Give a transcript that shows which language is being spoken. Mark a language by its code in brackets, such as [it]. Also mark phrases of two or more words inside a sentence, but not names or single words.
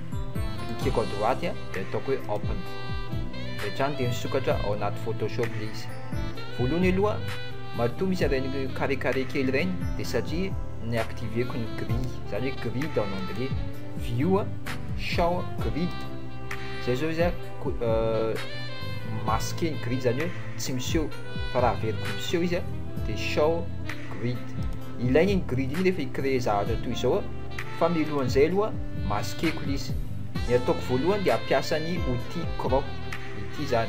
[mg] Cliqueko [fr] à droite [mg] dia ataoko hoe open, rehetrany dia misokatra ao anaty Photoshop ilay izy. Voalohany aloha matoa misy ireny carré kely ireny dia satria niactiveko ny grille, zany hoe grid [fr] en anglais, [en] view show grid, [mg] zay zao izy masqué ny grid zany hoe tsy miseho fa raha veriko miseho izy dia [en] show grid. [mg] Ilainy iny grid iny rehefa hicréer zavatra toy izao fa mialohan'izay aloha masqueko izy. Ny ataoko voalohany dia ampiasa ny outil crop ity zany.